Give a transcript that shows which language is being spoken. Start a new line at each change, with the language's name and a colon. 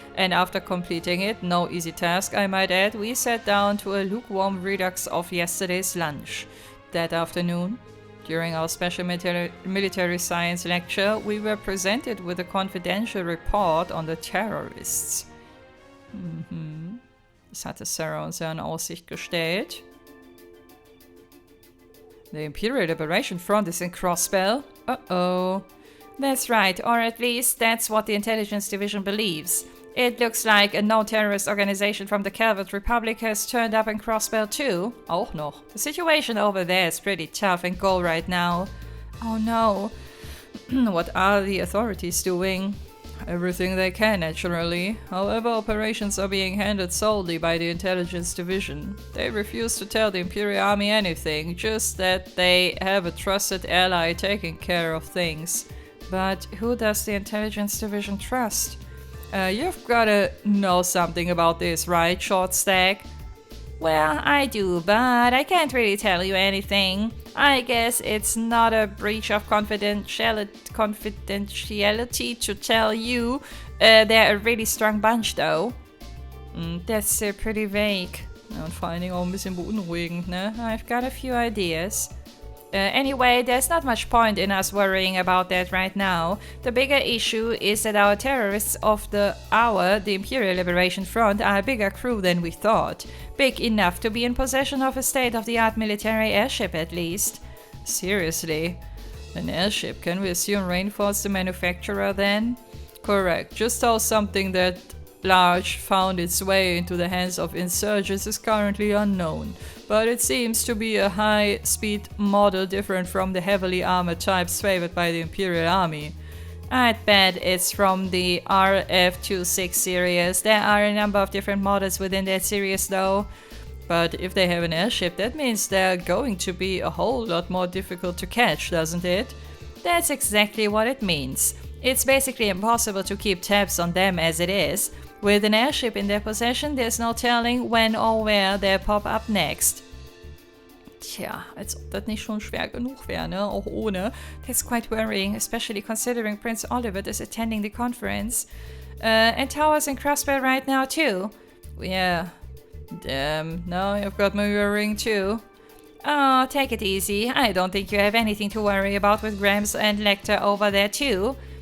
English: And after completing it, no easy task I might add, we sat down to a lukewarm redux of yesterday's lunch. That afternoon, during our special military science lecture, we were presented with a confidential report on the terrorists.
German: Das hatte Sarah uns ja in Aussicht gestellt.
English: The Imperial Liberation Front is in Crossbell. Uh-oh. That's right, or at least that's what the Intelligence Division believes. It looks like a no-terrorist organization from the Calvert Republic has turned up in Crossbell too.
German: Auch noch.
English: The situation over there is pretty tough and cold right now. Oh no. What are the authorities doing? Everything they can, naturally. However, operations are being handled solely by the Intelligence Division. They refuse to tell the Imperial Army anything, just that they have a trusted ally taking care of things. But who does the Intelligence Division trust? You've gotta know something about this, right, Short Stack? Well, I do, but I can't really tell you anything. I guess it's not a breach of confidentiality to tell you. They're a really strong bunch, though. That's pretty vague.
German: Und vor allen Dingen auch ein bisschen beunruhigend, ne?
English: I've got a few ideas. Anyway, there's not much point in us worrying about that right now. The bigger issue is that our terrorists of the hour, the Imperial Liberation Front, are a bigger crew than we thought. Big enough to be in possession of a state-of-the-art military airship at least. Seriously? An airship? Can we assume Rainforce the manufacturer then? Correct. Just how something that large found its way into the hands of insurgents is currently unknown. But it seems to be a high-speed model different from the heavily armored types favored by the Imperial Army. I'd bet it's from the RF-26 series. There are a number of different models within that series though. But if they have an airship, that means they're going to be a whole lot more difficult to catch, doesn't it? That's exactly what it means. It's basically impossible to keep tabs on them as it is. With an airship in their possession, there's no telling when or where they'll pop up next.
German: Tja, als ob das nicht schon schwer genug wäre, ne? Auch ohne.
English: That's quite worrying, especially considering Prince Oliver is attending the conference. And Tower's in Crossbell right now too. Yeah. Damn, now you've got me worrying too. Oh, take it easy. I don't think you have anything to worry about with Grams and Lecter over there too.